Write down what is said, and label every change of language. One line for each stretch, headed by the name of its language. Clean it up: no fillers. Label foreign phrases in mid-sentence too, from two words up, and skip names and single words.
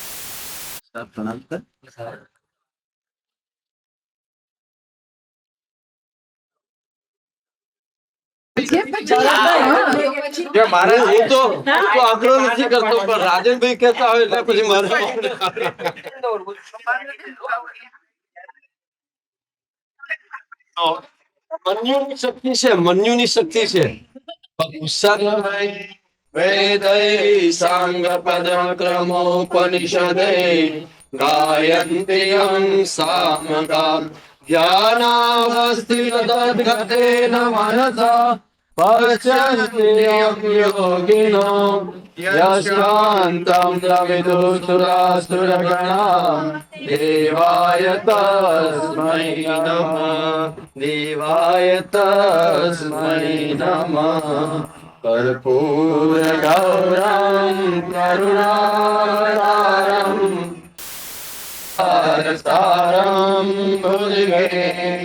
Gujarati: મારે હું તો આગ્રહ નથી કરતો પણ રાજનભાઈ કહેતા હોય એટલે પછી મારે મન્યુની શક્તિ છે મન્યુની શક્તિ છે ગુસ્સા
Sanskrit: वेदै साङ्गपदक्रमोपनिषदे गायन्ति यं सामगां ध्यानावस्थितद्गतेन मनसा पश्यन्ति यं योगिनो यशान्तं रविदुसुरासुरगणा देवाय तस्मै नमः देवाय तस्मै नमः कर्पूरगौरं करुणावतारं सारं भुजगे